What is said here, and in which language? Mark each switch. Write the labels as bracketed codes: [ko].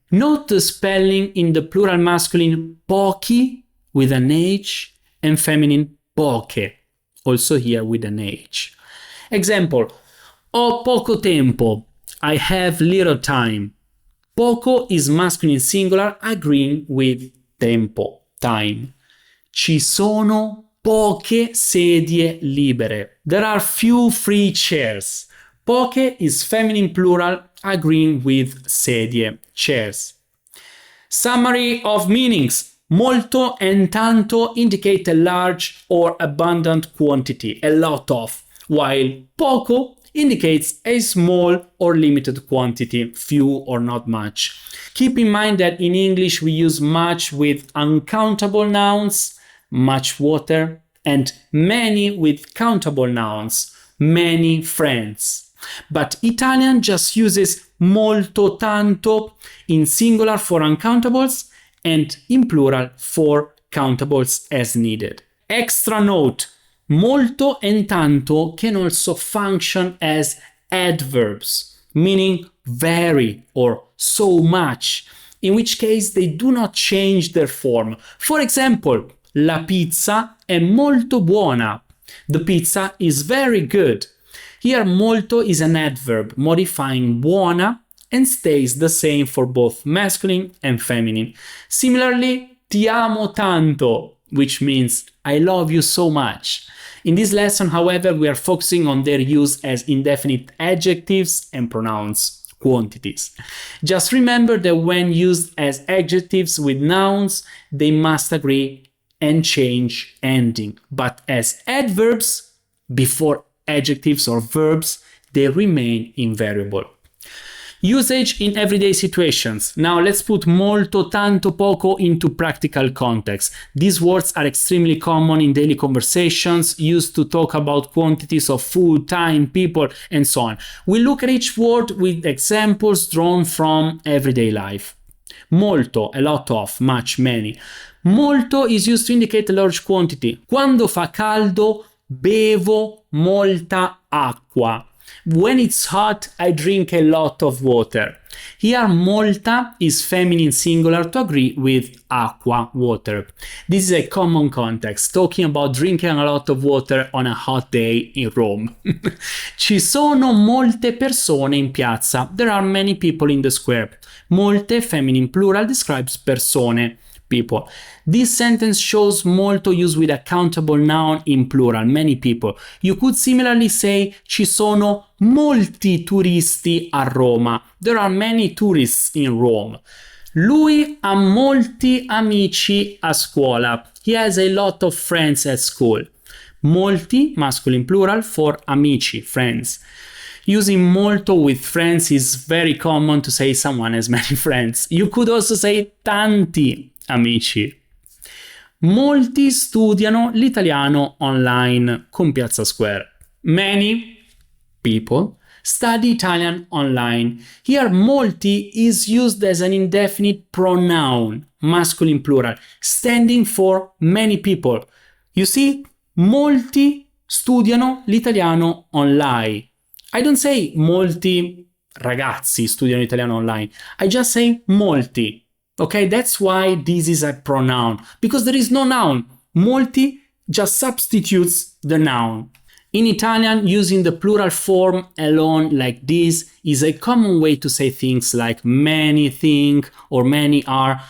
[en] Note the spelling in the plural masculine pochi with an H and feminine poche, also here with an H. Example, [it] ho poco tempo, [en] I have little time. Poco is masculine singular agreeing with tempo, time. [it] Ci sono poche sedie libere. [en] There are few free chairs. Poche is feminine plural agreeing with sedie, chairs. Summary of meanings. Molto and tanto indicate a large or abundant quantity, a lot of, while poco indicates a small or limited quantity, few or not much. Keep in mind that in English we use much with uncountable nouns, much water, and many with countable nouns, many friends. But Italian just uses molto, tanto in singular for uncountables and in plural for countables as needed. Extra note, molto and tanto can also function as adverbs, meaning very or so much, in which case they do not change their form. For example, [it] la pizza è molto buona. [en] The pizza is very good. Here molto is an adverb modifying buona and stays the same for both masculine and feminine. Similarly, [it] ti amo tanto, [en] which means I love you so much. In this lesson, however, we are focusing on their use as indefinite adjectives and pronouns, quantities. Just remember that when used as adjectives with nouns, they must agree and change ending. But as adverbs, before adjectives or verbs, they remain invariable. Usage in everyday situations. Now let's put molto, tanto, poco into practical context. These words are extremely common in daily conversations, used to talk about quantities of food, time, people, and so on. We'll look at each word with examples drawn from everyday life. Molto, a lot of, much, many. Molto is used to indicate a large quantity. [it] Quando fa caldo, bevo molta acqua. [en] When it's hot, I drink a lot of water. Here, molta is feminine singular to agree with acqua, water. This is a common context, talking about drinking a lot of water on a hot day in Rome. [it] Ci sono molte persone in piazza. [en] There are many people in the square. Molte, feminine plural, describes persone, people. This sentence shows molto used with a countable noun in plural, many people. You could similarly say [it] ci sono molti turisti a Roma. [en] There are many tourists in Rome. [it] Lui ha molti amici a scuola. [en] He has a lot of friends at school. Molti, masculine plural, for amici, friends. Using molto with friends is very common to say someone has many friends. You could also say [it] tanti amici. Molti studiano l'italiano online con Piazza Square. [en] Many people study Italian online. Here molti is used as an indefinite pronoun, masculine plural, standing for many people. You see, [it] molti studiano l'italiano online. [en] I don't say [it] molti ragazzi studiano italiano online. [en] I just say molti. Okay, that's why this is a pronoun, because there is no noun. Molti just substitutes the noun. In Italian, using the plural form alone like this is a common way to say things like many think or many are.